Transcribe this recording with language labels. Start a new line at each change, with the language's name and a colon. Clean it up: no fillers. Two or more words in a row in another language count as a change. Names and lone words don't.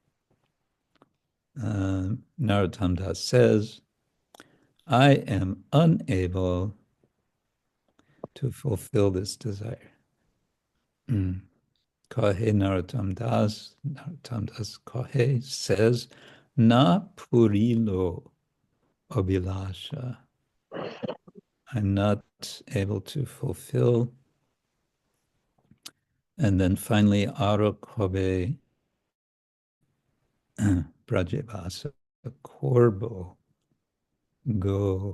English: Narottama says, I am unable to fulfill this desire. Kahe Narottama Kahe says,
Bangla: না পূরিল অভিলাষ.
English: I'm not able to fulfill. And then finally,
Bangla: আর কবে ব্রজবাস, করব, গো.